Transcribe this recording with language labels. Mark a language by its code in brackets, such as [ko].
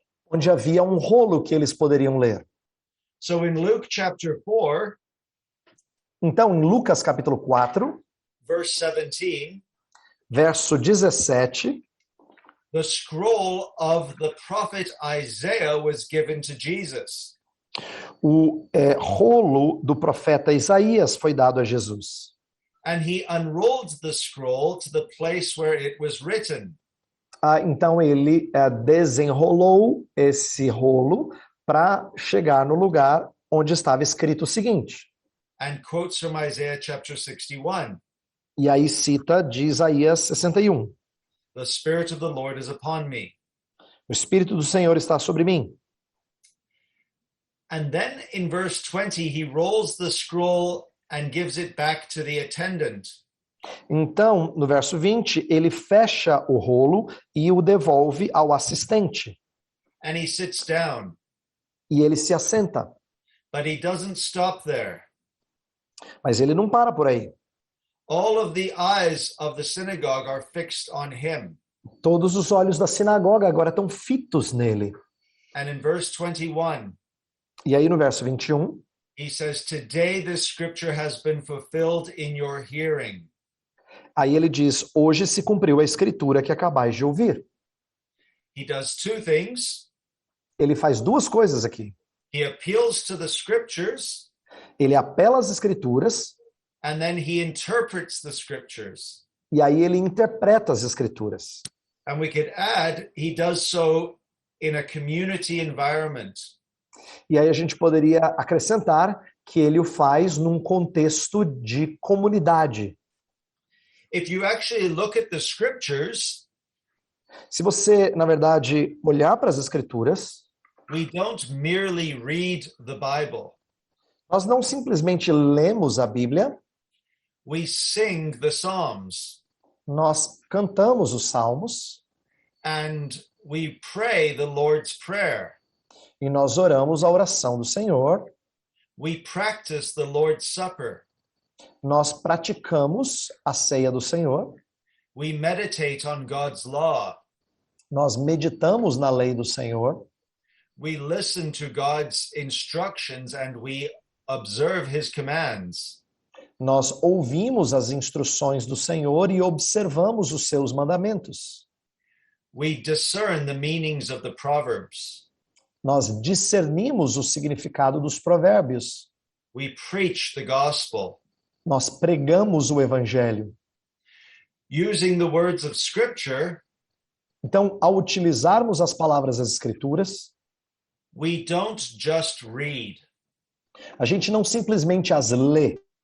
[pt] onde havia um rolo que eles poderiam ler. [en] So in Luke chapter 4, [pt] Então, em Lucas capítulo 4, [en] verse 17, [pt] verso 17, [en] the scroll of the prophet Isaiah was given to Jesus. [pt] o rolo do profeta Isaías foi dado a Jesus. [en] And he unrolled the scroll to the place where it was written. [pt] Então ele desenrolou esse rolo para chegar no lugar onde estava escrito o seguinte. [en] And quotes from Isaiah chapter 61. [pt] E aí cita de Isaías 61. [en] The Spirit of the Lord is upon me. [pt] O Espírito do Senhor está sobre mim. [en] And then in verse 20, he rolls the scroll and gives it back to the attendant. [pt] Então, no verso 20, ele fecha o rolo e o devolve ao assistente. [en] And he sits down. [pt] E ele se assenta. [en] But he doesn't stop there. [pt] Mas ele não para por aí. [en] All of the eyes of the synagogue are fixed on him. [pt] Todos os olhos da sinagoga agora estão fitos nele. [en] And in verse 21, [pt] E aí no verso 21, [en] he says, "Today this scripture has been fulfilled in your hearing." [pt] aí ele diz, hoje se cumpriu a escritura que acabais de ouvir. [en] He does two things. [pt] Ele faz duas coisas aqui. [en] He appeals to the scriptures, [pt] Ele apela às escrituras [en] and then he interprets the scriptures. [pt] e aí ele interpreta as escrituras. [en] And we could add, he does so in a community environment. [pt] E aí a gente poderia acrescentar que ele o faz num contexto de comunidade. [en] If you actually look at the scriptures, [pt] Se você, na verdade, olhar para as escrituras, [en] we don't merely read the Bible. [pt] nós não simplesmente lemos a Bíblia, [en] We sing the Psalms [pt] nós cantamos os salmos [en] and we pray the Lord's Prayer. [pt] e nós oramos a oração do Senhor, [en] We practice the Lord's Supper. [pt] nós praticamos a ceia do Senhor, [en] We meditate on God's law. [pt] nós meditamos na lei do Senhor, [en] We listen to God's instructions and we observe his commands. [pt] nós ouvimos as instruções do Senhor e observamos os seus mandamentos. [en] We discern the meanings of the Proverbs. [pt] Nós discernimos o significado dos provérbios. [en] We preach the gospel. [pt] Nós pregamos o evangelho. [en] Using the words of Scripture, [pt] Então, ao utilizarmos as palavras das Escrituras, [en] we don't just read. [pt] a gente não simplesmente as lê,